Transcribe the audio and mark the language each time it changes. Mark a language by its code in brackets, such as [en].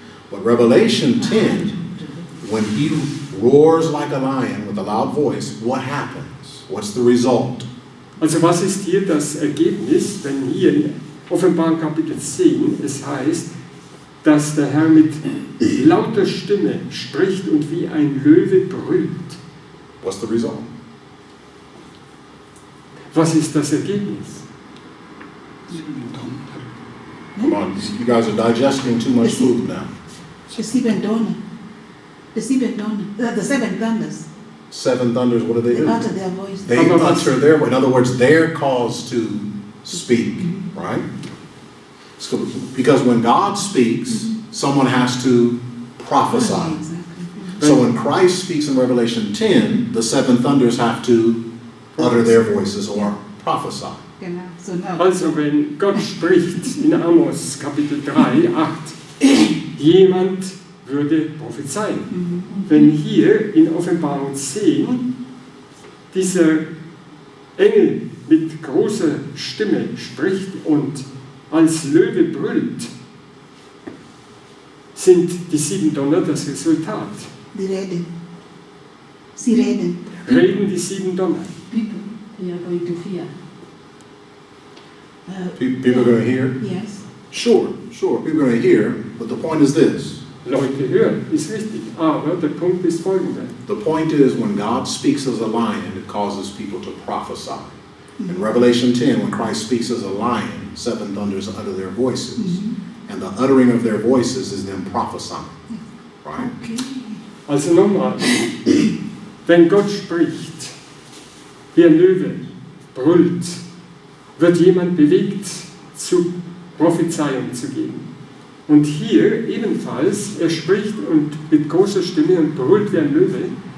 [en] But Revelation 10, when he roars like a lion with a loud voice, what happens? What's the result? [de] Also was ist hier das Ergebnis, wenn hier in Offenbarung Kapitel 10 es heißt, dass der Herr mit lauter Stimme spricht und wie ein Löwe brüllt? [en] What's the result? [de] Was ist das Ergebnis? [en] Come on, you guys are digesting too much food now. The seven donor. The seven thunders. 7 thunders, what do they They do? utter their voice. They utter their, in other words, they're caused to speak, right? So, because when God speaks, someone has to prophesy. Exactly. So when Christ speaks in Revelation 10, the 7 thunders have to utter their voices or prophesy. [de] Genau. So now. Also wenn Gott spricht in Amos Kapitel 3, 8, jemand würde prophezeien. Wenn hier in Offenbarung 10 dieser Engel mit großer Stimme spricht und als Löwe brüllt, sind die 7 Donner das Resultat. Die reden. Sie reden. Reden die 7 Donner. [en] People, they are going to hear. People are going to hear? Yes. Sure, people are going to hear, but the point is this. [de] Leute hören, ist richtig. Aber der Punkt ist folgender. [en] The point is when God speaks as a lion, it causes people to prophesy. In Revelation 10, when Christ speaks as a lion, 7 thunders utter their voices. And the uttering of their voices is them prophesying. Right? Okay. [de] Also nochmal, wenn Gott spricht, wie ein Löwe brüllt, wird jemand bewegt, zu Prophezeiung zu geben. Und hier ebenfalls, er spricht und mit großer Stimme und brüllt wie ein Löwe.